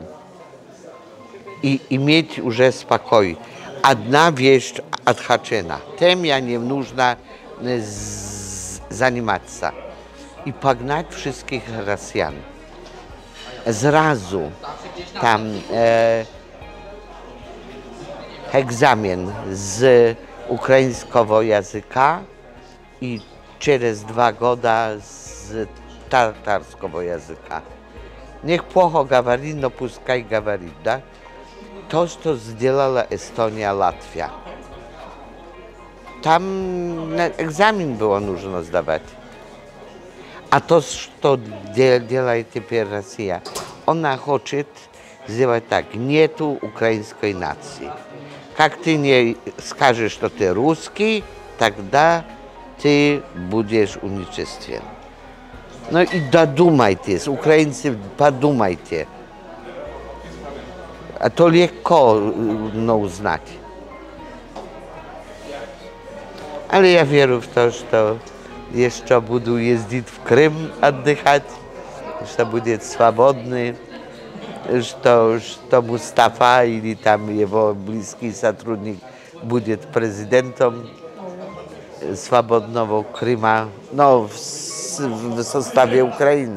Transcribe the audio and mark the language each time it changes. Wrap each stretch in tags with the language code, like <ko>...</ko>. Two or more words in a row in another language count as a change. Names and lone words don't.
<ru>И иметь уже спокой. Одна вещь отхвачена. Тем я не нужно заниматься. И погнать</ru> <pl>wszystkich Rosjan. Zrazu tam egzamin z ukraińskiego języka i przez 2 года z tatarskiego języka.</pl> <ru>Niech плохо говорит, но пускай говорит, да? То, что сделала Эстония, Латвия. Там экзамен было нужно сдавать. А то, что делает теперь Россия, она хочет сделать так. Нету украинской нации. Как ты не скажешь, что ты русский, тогда ты будешь уничтожен. Ну и додумайтесь, украинцы, подумайте. A to легко узнать.</ru> <pl>Ale ja wierzę w to, że jeszcze będę jeździć w Krym oddychać, że będzie swobodny, że Mustafa или tam jego bliski сотрудник będzie prezydentem swobodnego Kryma, no w sostawie Ukrainy.</pl>